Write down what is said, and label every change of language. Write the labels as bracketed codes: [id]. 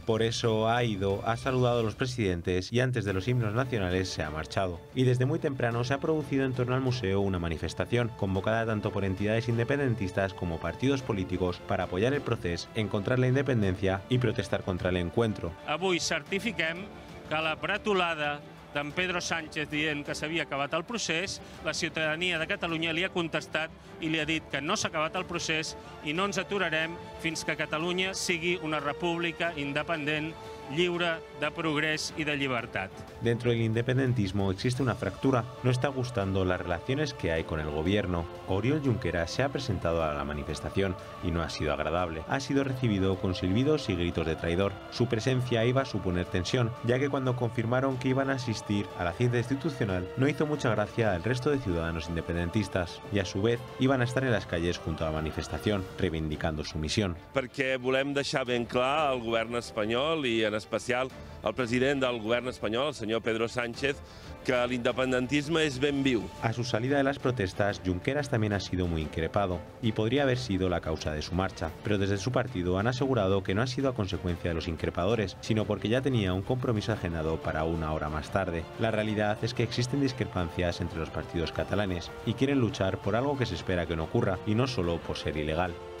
[es] Por eso ha ido, ha saludado a los presidentes y antes de los himnos nacionales se ha marchado. Y desde muy temprano se ha producido en torno al museo una manifestación, convocada tanto por entidades independentistas como partidos políticos para apoyar el proceso, encontrar la independencia y protestar contra el encuentro. [ca] Avui certifiquem que la bretolada d'en Pedro Sánchez dient que s'havia acabat el procés, la ciutadania de Catalunya li ha contestat i li ha dit que no s'ha acabat el procés i no ens aturarem fins que Catalunya sigui una república independent, lliure de progrés [es] y de libertad. Dentro del independentismo existe una fractura. No está gustando las relaciones que hay con el gobierno. Oriol Junqueras se ha presentado a la manifestación y no ha sido agradable. Ha sido recibido con silbidos y gritos de traidor. Su presencia iba a suponer tensión, ya que cuando confirmaron que iban a asistir a la cita institucional no hizo mucha gracia al resto de ciudadanos independentistas y a su vez iban a estar en las calles junto a la manifestación, reivindicando su misión. [ca] Perquè volem deixar ben clar al govern espanyol i en especial al president del govern espanyol, el senyor Pedro Sánchez, que l'independentisme és ben viu. [es] A su salida de las protestas, Junqueras también ha sido muy increpado y podría haber sido la causa de su marcha, pero desde su partido han asegurado que no ha sido a consecuencia de los increpadores, sino porque ya tenía un compromiso agendado para una hora más tarde. La realidad es que existen discrepancias entre los partidos catalanes y quieren luchar por algo que se espera que no ocurra y no solo por ser ilegal.